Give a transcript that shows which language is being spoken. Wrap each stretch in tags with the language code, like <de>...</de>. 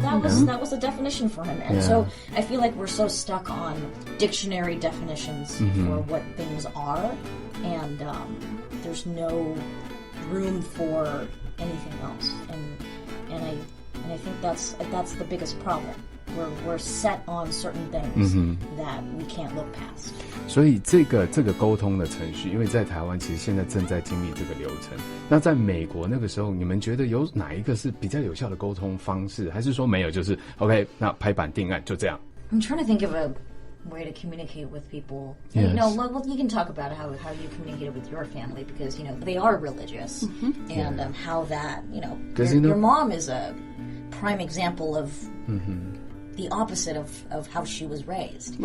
<en>That was the definition for him. And so I feel like we're so stuck on dictionary definitions for what things are, and there's no room for anything else. And I think that's the biggest problem. We're set on certain things that we can't look past.</en> <zh>所以这个沟通的程序，因为在台湾其实现在正在经历这个流程。那在美国那个时候，你们觉得有哪一个是比较有效的沟通方式，还是说没有？就是 OK， 那拍板定案就这样。</zh> <en>I'm trying to think of a way to communicate with people. Yes. Well, you can talk about how you communicated with your family, because they are religious, and how that your mom is a prime example of the opposite of how she was raised.</en>